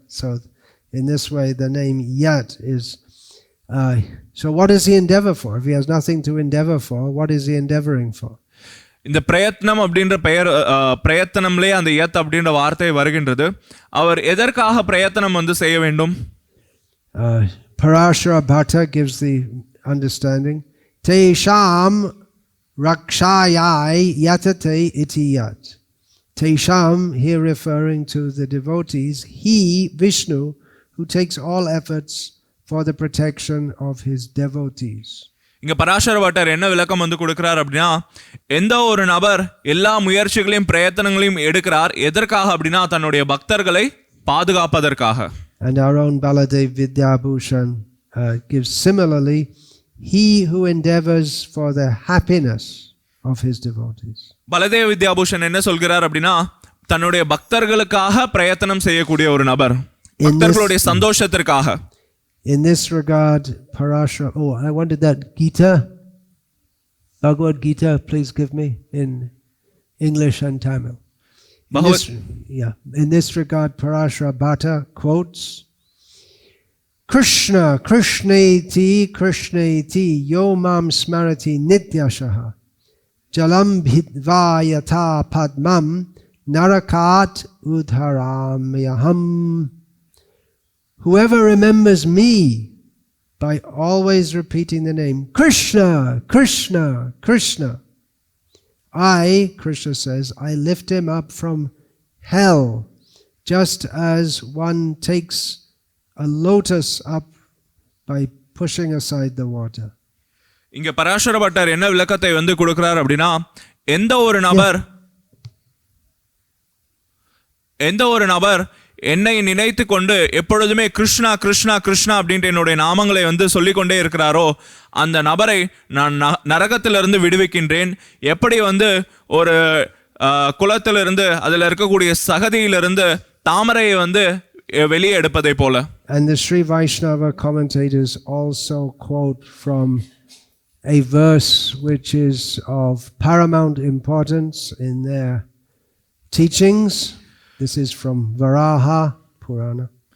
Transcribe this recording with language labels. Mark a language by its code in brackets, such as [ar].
[en] So in this way the name yat is so what does he endeavor for? If he has nothing to endeavor for, what is he endeavoring for? [ta] இந்த பிரயத்னம் அப்படின்ற பெயர், பிரயத்தனம்லே அந்த யத் அப்படின்ற வார்த்தை வருகின்றது. அவர் எதற்காக பிரயத்தனம் செய்ய வேண்டும்? [en] Parashara Bhatta gives the understanding, [sa] te sham rakshayai yatate iti yat. [en] Te sham, here referring to the devotees, he, Vishnu, who takes all efforts for the protection of his devotees. [ta] இங்க பராசர பட்டர் என்ன விளக்கம் கொடுக்கிறார் அப்படின்னா, எந்த ஒரு நபர் எல்லா முயற்சிகளையும் பிரயத்தனங்களையும் எடுக்கிறார், எதற்காக அப்படின்னா தன்னுடைய பக்தர்களை பாதுகாப்பதற்காக. [en] And our own Baladev Vidyabhushan gives similarly, he who endeavors for the happiness of his devotees. [ta] பலதேவ Vidyabhushan என்ன சொல்கிறார் அப்படின்னா, தன்னுடைய பக்தர்களுக்காக பிரயத்தனம் செய்யக்கூடிய ஒரு நபர், பக்தர்களுடைய சந்தோஷத்திற்காக. [en] In this regard, Parashara, I wanted that Gita. Bhagavad Gita, please give me in English and Tamil. In this regard, Parashara Bhatta quotes, [sa] Krishna, Krishneti, Krishneti, yo mam smarati nityashaha, jalam bhidvayata padmam, narakat udharamyaham. [en] Whoever remembers me by always repeating the name Krishna, Krishna, Krishna, Krishna says, I lift him up from hell, just as one takes a lotus up by pushing aside the water. [ta] இங்க Parasara butter என்ன விளக்கத்தை வந்து கொடுக்கிறார் அப்படின்னா, எந்த ஒரு நபர் என்னை நினைத்து கொண்டு எப்பொழுதுமே கிருஷ்ணா கிருஷ்ணா கிருஷ்ணா அப்படின்ற என்னுடைய நாமங்களை வந்து சொல்லிக்கொண்டே இருக்கிறாரோ அந்த நபரை நான் நரகத்திலிருந்து விடுவிக்கின்றேன். எப்படி வந்து ஒரு குளத்திலிருந்து அதில் இருக்கக்கூடிய சகதியிலிருந்து தாமரையை வந்து வெளியே எடுப்பதை போல. [en] And the Sri Vaishnava commentators also quote from a verse which is of paramount importance in their teachings. This is from Varaha Purana.